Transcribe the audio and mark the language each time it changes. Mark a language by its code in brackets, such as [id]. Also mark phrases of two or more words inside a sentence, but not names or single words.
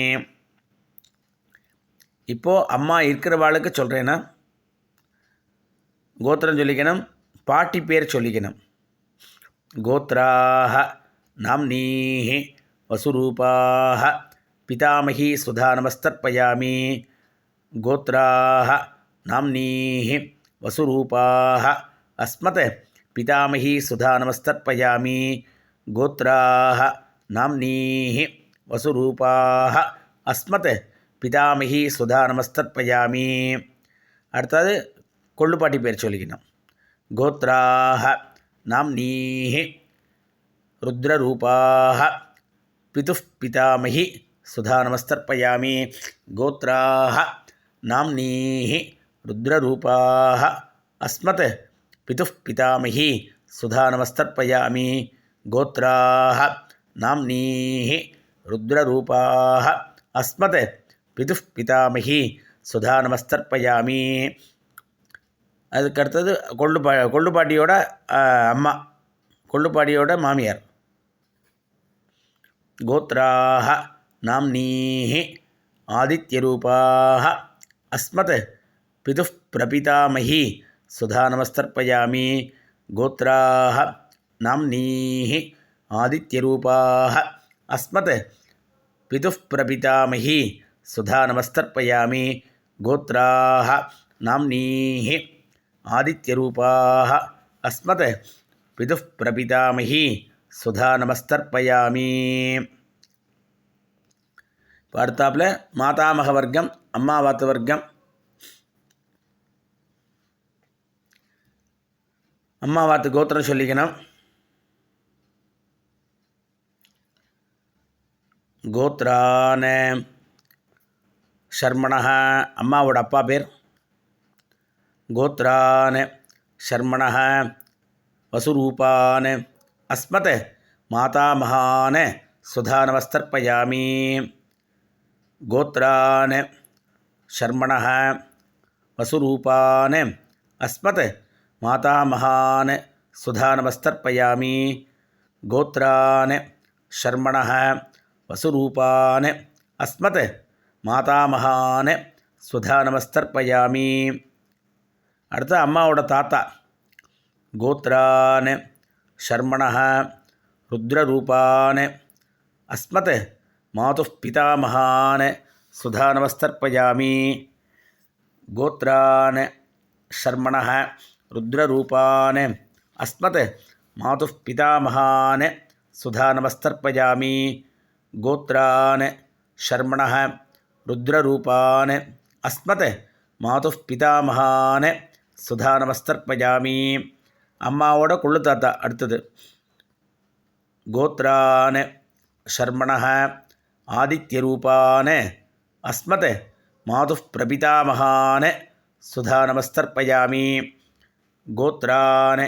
[ta] இப்போது அம்மா இருக்கிறவாளுக்கு சொல்கிறேன்னா கோத்திரம் சொல்லிக்கணும், பாட்டி பேர் சொல்லிக்கணும். [sa] गोत्राः नाम्नीः वसुरूपाः पितामही सुधा नमस्तर्पयामि. गोत्राः नाम्नीः वसुरूपाः अस्मत् पितामही सुधा नमस्तर्पयामि गोत्राः नाम्नीः वसुरूपाः अस्मत् पितामही सुधा नमस्तर्पयामि [ta] அடுத்தது கொள்ளுப்பாட்டி பேர் சொல்லிக்கணும் கோத்ராः [sa] नाम्नीः रुद्ररूपाः पितुः पितामही सुधा नमस्तर्पयामि गोत्राः नाम्नीः रुद्ररूपाः अस्मत् पितुः पितामही सुधा नमस्तर्पयामि गोत्राः नाम्नीः रुद्ररूपाः अस्मत् पितुः पितामही सुधा नमस्तर्पयामि [ta] அதுக்கடுத்தது கொள்ளுப்பாட்டியோட அம்மா கொள்ளுப்பாட்டியோட மாமியார் [sa] கோத்ராः नाम्नीः आदित्यरूपाः अस्मत् पितुः प्रपितामही सुधा नमस्तर्पयामि गोत्राः नाम्नीः आदित्यरूपाः अस्मत् पितुः प्रपितामही सुधा नमस्तर्पयामि गोत्राः नाम्नीः आदित्यरूपाः अस्मत् पितुः प्रपितामही सुधा नमस्तर्पयामि [ta] அடுத்தாப்புல மாதாமக வர்க்கம் அம்மாவாத்து வர்க்கம் அம்மாவாத்து கோத்திரம் சொல்லிக்கணும் [sa] गोत्रान् शर्मणः [ta] அம்மாவோட அப்பா பேர் [sa] गोत्रान् शर्मणः वसुरूपान् अस्मत् मातामहान् सुधा नमस्तर्पयामि गोत्रान् शर्मणः वसुरूपान् अस्मत् मातामहान् सुधा नमस्तर्पयामि गोत्रान् शर्मणः वसुरूपान् अस्मत् मातामहान् सुधा नमस्तर्पयामि [ta] அடுத்து அம்மாவோட தாத்தா [sa] गोत्रान् शर्मणः रुद्ररूपान् अस्मत् मातुः पितामहान् सुधा नमस्तर्पयामि गोत्रान् शर्मणः रुद्ररूपान् अस्मत् मातुः पितामहान् सुधा नमस्तर्पयामि गोत्रान् शर्मणः रुद्ररूपान् अस्मत् मातुः पितामहान् सुधा नमस्तर्पयामि [ta] அம்மாவோட கொள்ளு தாத்தா அடுத்தது [sa] गोत्रान् शर्मणः आदित्यरूपान् अस्मत् मातुः प्रपितामहान् सुधा नमस्तर्पयामि गोत्रान्